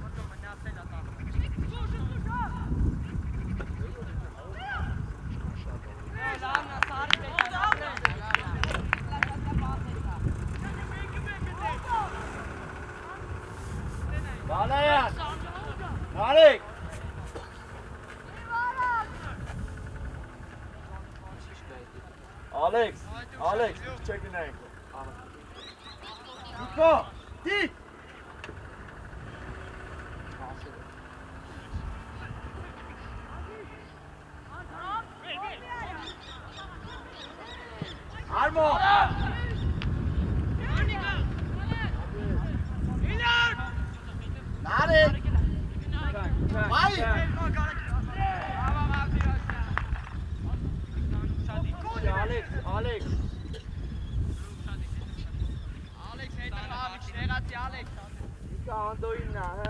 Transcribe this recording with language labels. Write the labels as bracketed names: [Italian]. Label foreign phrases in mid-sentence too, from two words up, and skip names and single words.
[English] Alayan! Alex! Alex, check your name. Go! Deep! Armo! Narek! Vai! Alex! Ika ando inna, hè?